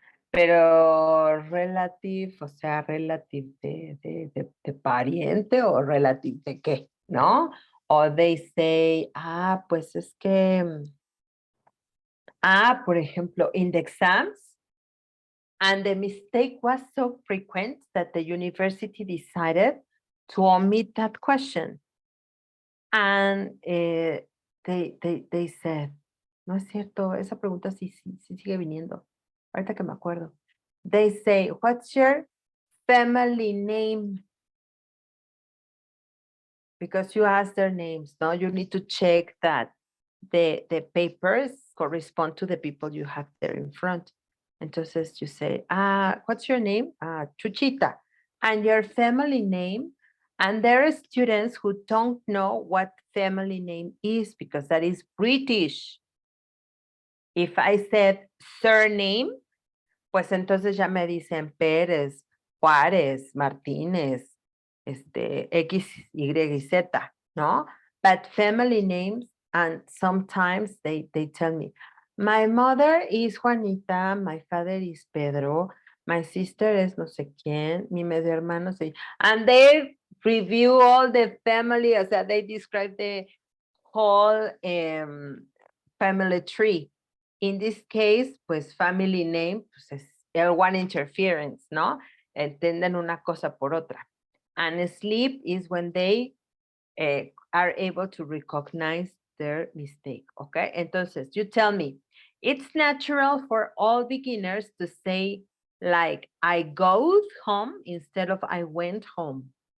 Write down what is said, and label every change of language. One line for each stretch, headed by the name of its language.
Spanish: Pero relative, o sea, relative de pariente o relative de qué, ¿no?
English: Or they say,
Spanish: pues es que, por ejemplo,
English: in the exams, and the mistake was so frequent that the university decided to omit that question. And they said,
Spanish: no es cierto, esa pregunta sí sigue viniendo. Ahorita que me acuerdo.
English: They say, what's your family name? Because you ask their names, no? You need to check that the papers correspond to the people you have there in front.
Spanish: Entonces
English: you say, what's your name? Chuchita. And your family name? And there are students who don't know what family name is, because that is British. If I said surname,
Spanish: pues entonces ya me dicen Pérez, Juárez, Martínez, X, Y, Z, ¿no?
English: But family names, and sometimes they tell me, my mother is Juanita, my father is Pedro, my sister is
Spanish: no sé quién, mi medio hermano se...
English: And they review all the family,
Spanish: o sea,
English: they describe the whole family tree. In this case,
Spanish: pues
English: family name,
Spanish: pues es
English: L1 interference, ¿no?
Spanish: Entienden una cosa por otra.
English: And sleep is when they are able to recognize their mistake, okay?
Spanish: Entonces,
English: you tell me, it's natural for all beginners to say Like I go home instead of I went home.